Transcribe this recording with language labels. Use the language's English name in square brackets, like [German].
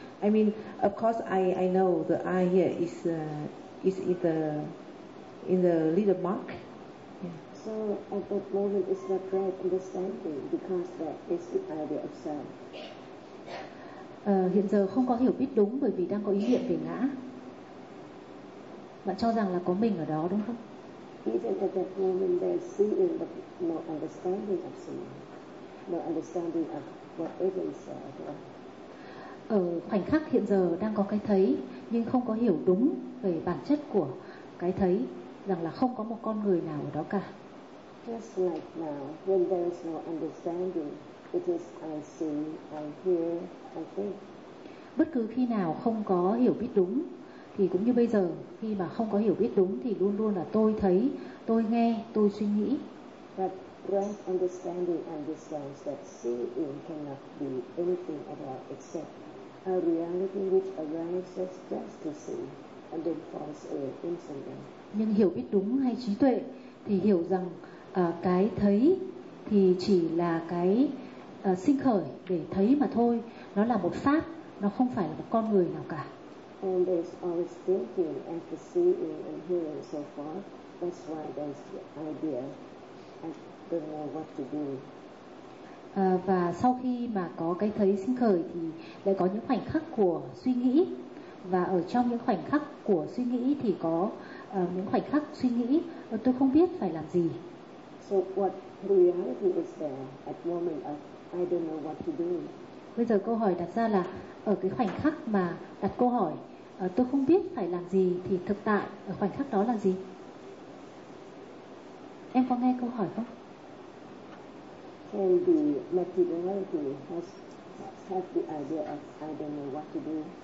[English] I mean, of course, I know the I here is in the little mark. Yeah. So at that moment, it's not great understanding because that is the idea of self. [Vietnamese] Hiện giờ không có hiểu biết đúng bởi vì đang có ý niệm về ngã. Bạn cho rằng là có mình ở đó đúng không? [English] Even at that moment they're seeing but no understanding of self, no understanding of whatever is there. [Vietnamese] Ở khoảnh khắc hiện giờ đang có cái thấy nhưng không có hiểu đúng về bản chất của cái thấy, rằng là không có một con người nào ở đó cả. [English] Just like now, when there is no understanding, it is I see, I hear, I think. [Vietnamese] Bất cứ khi nào không có hiểu biết đúng, thì cũng như bây giờ, khi mà không có hiểu biết đúng thì luôn luôn là tôi thấy, tôi nghe, tôi suy nghĩ. [English] But right understanding understands that seeing cannot be anything at all except a reality which arises just to see and then falls away instantly. [Vietnamese] Nhưng hiểu biết đúng hay trí tuệ thì hiểu rằng cái thấy thì chỉ là cái sinh khởi để thấy mà thôi. Nó là một pháp, nó không phải là một con người nào cả. [English] And there's always thinking and the seeing and hearing so far. That's why there's the idea. I don't know what to do. [Vietnamese] Và sau khi mà có cái thấy sinh khởi thì lại có những khoảnh khắc của suy nghĩ. và ở trong những khoảnh khắc của suy nghĩ thì có những khoảnh khắc suy nghĩ tôi không biết phải làm gì. So what reality is there at the moment of I don't know what to do. Bây giờ câu hỏi đặt ra là ở cái khoảnh khắc mà đặt câu hỏi tôi không biết phải làm gì thì thực tại ở khoảnh khắc đó là gì? Em có nghe câu hỏi không? [English] Can the materiality have the idea of I don't know what to do?